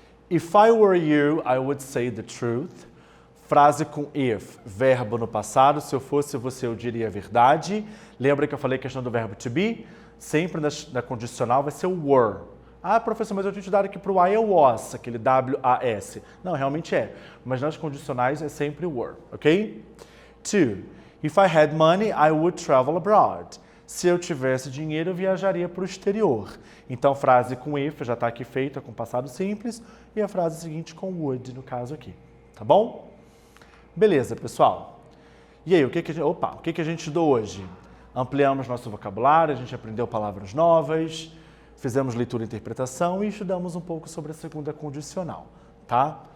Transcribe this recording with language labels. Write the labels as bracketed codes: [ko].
[en] If I were you, I would say the truth. [pt] Frase com if, verbo no passado. Se eu fosse você, eu diria a verdade. Lembra que eu falei a questão do verbo to be? Sempre na condicional vai ser o were. Ah, professor, mas eu tinha te dado aqui para o I é o was, aquele W-A-S. Não, realmente é. Mas nas condicionais é sempre o were, ok? 2. [en] If I had money, I would travel abroad. [pt] Se eu tivesse dinheiro, eu viajaria para o exterior. Então, frase com if já está aqui feita com passado simples. E a frase seguinte com would, no caso aqui. Tá bom? Beleza, pessoal. E aí, o que a gente estudou hoje? Ampliamos nosso vocabulário, a gente aprendeu palavras novas, fizemos leitura e interpretação e estudamos um pouco sobre a segunda condicional, tá?